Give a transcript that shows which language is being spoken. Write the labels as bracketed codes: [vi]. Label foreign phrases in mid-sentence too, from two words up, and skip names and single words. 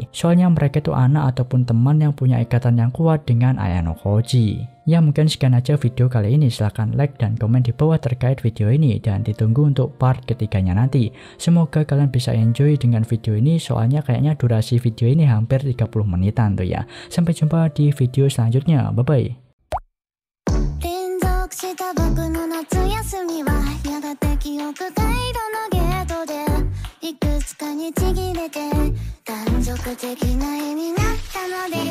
[id] Soalnya mereka itu anak ataupun teman yang punya ikatan yang kuat dengan Ayano Koji. Ya mungkin sekian aja video kali ini. Silahkan like dan komen di bawah terkait video ini, dan ditunggu untuk part ketiganya nanti. Semoga kalian bisa enjoy dengan video ini, soalnya kayaknya durasi video ini hampir 30 menitan tuh ya. Sampai jumpa di video selanjutnya. [en] Bye bye. [ja] した僕の夏休みはやがて記憶回路のゲートでいくつかにちぎれて断続的な絵になったのです